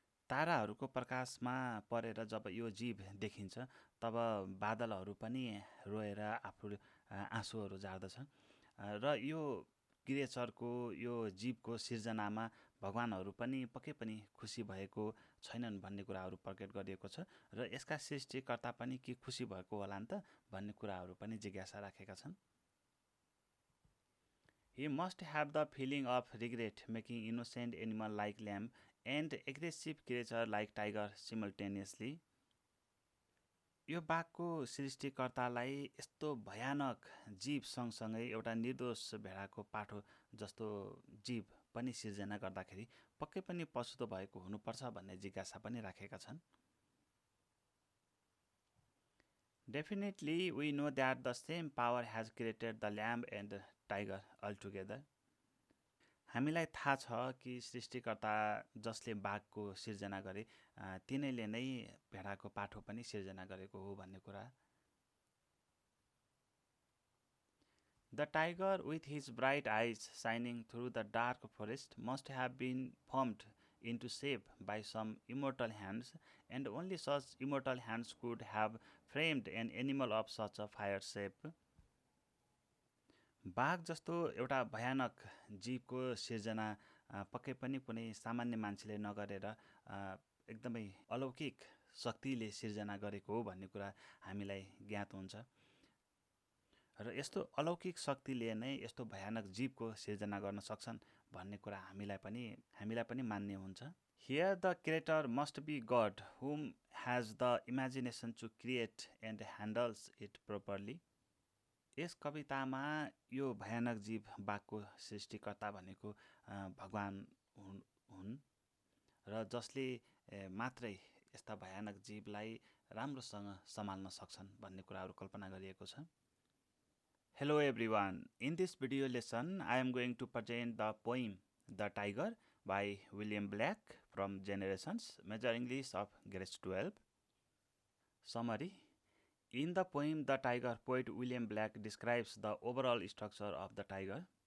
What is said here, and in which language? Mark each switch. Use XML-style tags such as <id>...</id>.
<ne>ताराहरूको प्रकाशमा परेर जब यो जीव देखिन्छ तब बादलहरू पनि रोएर आफू आँसुहरू झार्दछन्, र यो क्रिएचरको यो जीवको सिर्जनामा भगवानहरू पनि पक्कै पनि खुसी भएको छैनन् भन्ने कुराहरू प्रकट गरिएको छ, र यसका सृष्टिकर्ता पनि के खुसी भएको होला नि त भन्ने कुराहरू पनि जिज्ञासा राखेका छन्।</ne> <en>He must have the feeling of regret making innocent animal like lamb and aggressive creature like tiger simultaneously.</en> <ne>यो बाघको सृष्टिकर्तालाई यस्तो भयानक जीव सँगसँगै एउटा निर्दोष भेडाको पाठो जस्तो जीव पनि सिर्जना गर्दाखेरि पक्कै पनि पछुतो भएको हुनुपर्छ भन्ने जिज्ञासा पनि राखेका छन्।</ne> <en>Definitely we know that the same power has created the lamb and tiger altogether.</en> <ne>हामीलाई थाहा छ कि सृष्टिकर्ता जसले बाघको सिर्जना गरे तिनैले नै भेडाको पाठो पनि सिर्जना गरेको हो भन्ने कुरा।</ne> <en>The tiger with his bright eyes shining through the dark forest must have been formed into shape by some immortal hands, and only such immortal hands could have framed an animal of such a fire shape.</en> <ne>बाघ जस्तो एउटा भयानक जीवको सिर्जना पक्कै पनि कुनै सामान्य मान्छेले नगरेर एकदमै अलौकिक शक्तिले सिर्जना गरेको हो भन्ने कुरा हामीलाई ज्ञात हुन्छ, र यस्तो अलौकिक शक्तिले नै यस्तो भयानक जीवको सिर्जना गर्न सक्छन् भन्ने कुरा हामीलाई पनि मान्ने हुन्छ।</ne> <en>Here the creator must be God, whom has the imagination to create and handles it properly.</en> <ne>यस कवितामा यो भयानक जीव बाघको सृष्टिकर्ता भनेको भगवान हुन्, र जसले मात्रै यस्ता भयानक जीवलाई राम्रोसँग सम्हाल्न सक्छन् भन्ने कुराहरू कल्पना गरिएको छ।</ne> <en>Hello everyone, in this video lesson I am going to present the poem The Tiger by William Black from Generations, Major English of Grade 12. Summary. In the poem The Tiger, poet William Black describes the overall structure of the tiger.</en>